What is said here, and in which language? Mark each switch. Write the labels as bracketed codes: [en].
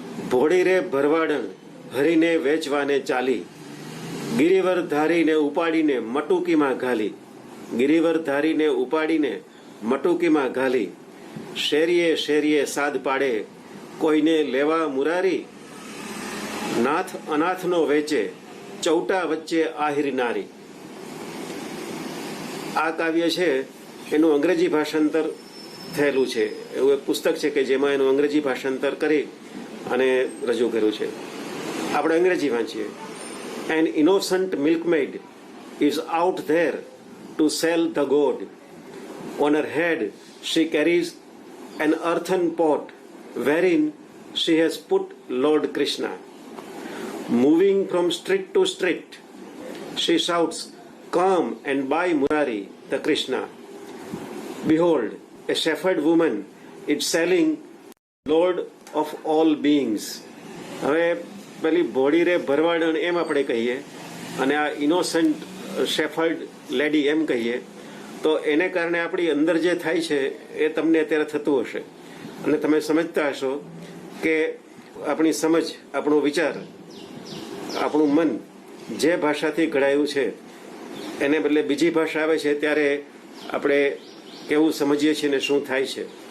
[gu] ભોળી રે ભરવાડણ હરીને વેચવાને ચાલી, ગિરિવર ધારીને ઉપાડીને મટુકીમાં ઘાલી, ગિરિવર ધારીને ઉપાડીને મટુકીમાં ઘાલી, શેરીએ શેરીએ સાદ પાડે કોઈને લેવા મુરારી, નાથ અનાથનો વેચે ચૌટા વચ્ચે આહિર નારી. આ કાવ્ય છે એનું અંગ્રેજી ભાષાંતર થયેલું છે. એવું એક પુસ્તક છે કે જેમાં એનું અંગ્રેજી ભાષાંતર કરી અને રજૂ કર્યું છે. આપણે અંગ્રેજી વાંચીએ. [en] An innocent milkmaid is out there to sell the gold. On her head she carries an earthen pot wherein she has put Lord Krishna. Moving from street to street, she shouts, "Come and buy Murari, the Krishna." Behold, a shepherd woman is selling Lord of all beings. [gu] હવે પેલી ભોળી રે ભરવાડણ એમ આપણે કહીએ અને આ [en] innocent shepherd lady [gu] એમ કહીએ, તો એને કારણે આપણી અંદર જે થાય છે એ તમને અત્યારે થતું હશે. અને તમે સમજતા હશો કે આપણી સમજ, આપણો વિચાર, આપણું મન જે ભાષાથી ઘડાયું છે એને બદલે બીજી ભાષા આવે છે ત્યારે આપણે કેવું સમજીએ છીએ ને શું થાય છે.